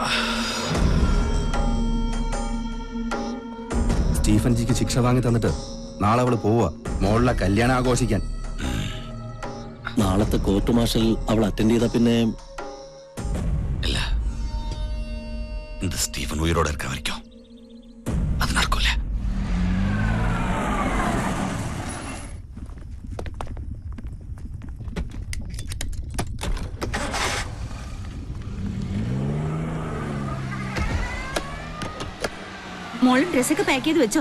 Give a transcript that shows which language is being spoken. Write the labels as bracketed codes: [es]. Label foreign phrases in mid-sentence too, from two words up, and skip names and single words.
[ml] സ്റ്റീഫൻ ജിക്ക് ശിക്ഷ വാങ്ങി തന്നിട്ട് നാളെ അവള് പോവാ മോളിലെ കല്യാണം ആഘോഷിക്കാൻ. നാളത്തെ [en] court martial [ml] അവൾ അറ്റൻഡ് ചെയ്ത പിന്നെ [ta] இல்ல இந்த ஸ்டீஃபன் உயிரோட இருக்க வரைக்கும் அது நடக்கும்ல. [ml] മോളും ഡ്രസ്സൊക്കെ പാക്ക് ചെയ്ത് വെച്ചോ?